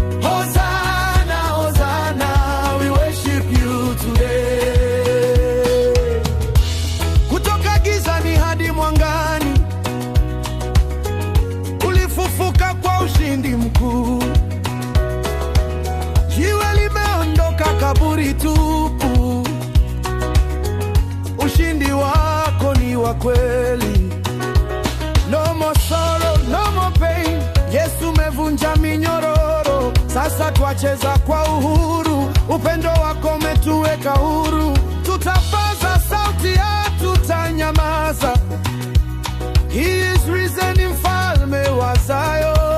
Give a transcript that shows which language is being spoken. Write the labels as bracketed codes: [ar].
[en] Hosana, Hosana, we worship you today. [sw] Kutoka gizani hadi mwangani, ulifufuka kwa ushindi mkuu. Jiwe limeondoka, kaburi tupu. Ushindi wako ni wa kweli. [en] No more sorrow, no more pain. [sw] Yesu umevunja minyororo, sasa twacheza kwa uhuru. Upendo wako umetuweka huru. Tutapaza sauti, hatutanyamaza. [en] He is risen, [sw] mfalme wa Zion.